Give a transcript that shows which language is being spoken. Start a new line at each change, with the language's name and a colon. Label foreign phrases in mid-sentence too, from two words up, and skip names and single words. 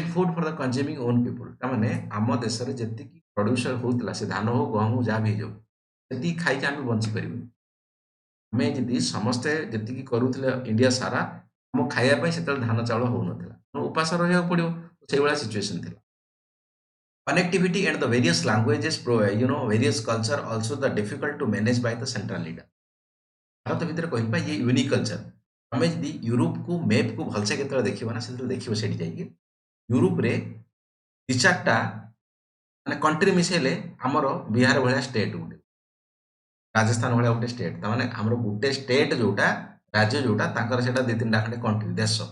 English: food for the consuming own people
Odia: ତାମାନେ ଆମ ଦେଶରେ ଯେତିକି ପ୍ରଡ୍ୟୁସର ହଉଥିଲା ସେ ଧାନ ହଉ ଗହମ ହଉ ଯାହା ବି ହେଇଯାଉ ସେତିକି ଖାଇକି ଆମେ ବଞ୍ଚିପାରିବୁ ଆମେ ଯଦି ସମସ୍ତେ ଯେତିକି କରୁଥିଲେ ଇଣ୍ଡିଆ ସାରା ଆମ ଖାଇବା ପାଇଁ ସେତେବେଳେ ଧାନ ଚାଉଳ ହଉନଥିଲା ଉପାସ ରହିବାକୁ ପଡିବ ସେଇଭଳିଆ ସିଚୁଏସନ ଥିଲା
English: connectivity and the various languages various culture also the difficult to manage by the central leader
Odia: ଭାରତ ଭିତରେ କହିବା ଇଏ
English: unique culture
Odia: ତମେ ଯଦି ୟୁରୋପକୁ ମ୍ୟାପକୁ ଭଲସେ କେତେବେଳେ ଦେଖିବ ନା ସେତେବେଳେ ଦେଖିବ ସେଠି ଯାଇକି ୟୁରୋପରେ ଦି ଚାରିଟା ମାନେ କଣ୍ଟ୍ରି ମିଶେଇଲେ ଆମର ବିହାର ଭଳିଆ ଷ୍ଟେଟ୍ ଗୋଟେ ରାଜସ୍ଥାନ ଭଳିଆ ଗୋଟେ ଷ୍ଟେଟ୍ ତାମାନେ ଆମର ଗୋଟେ ଷ୍ଟେଟ୍ ଯୋଉଟା ରାଜ୍ୟ ଯୋଉଟା ତାଙ୍କର ସେଟା ଦି ତିନିଟା ଖଣ୍ଡେ କଣ୍ଟ୍ରି ଦେଶ